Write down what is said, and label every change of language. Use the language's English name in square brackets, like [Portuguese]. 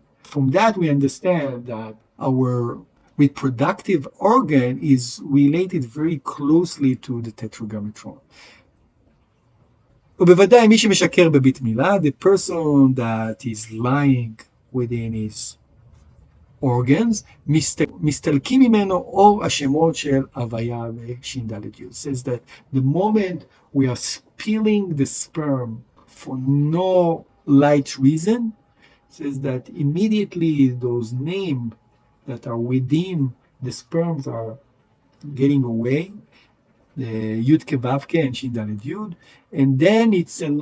[English] From that, we understand that our reproductive organ is related very closely to the tetragrammaton. [Hebrew] ובוודאי מי שמשקר בברית מילה, [English] the person that is lying within his organs, [Hebrew] מסתלקים ממנו אור השמות של הוויה וש"ד י'. [English] Says that the moment we are spilling the sperm for no light reason, says that immediately those names that are within the sperms are getting away, the Yud Kevavke and Shin Dalet Yud, and then it's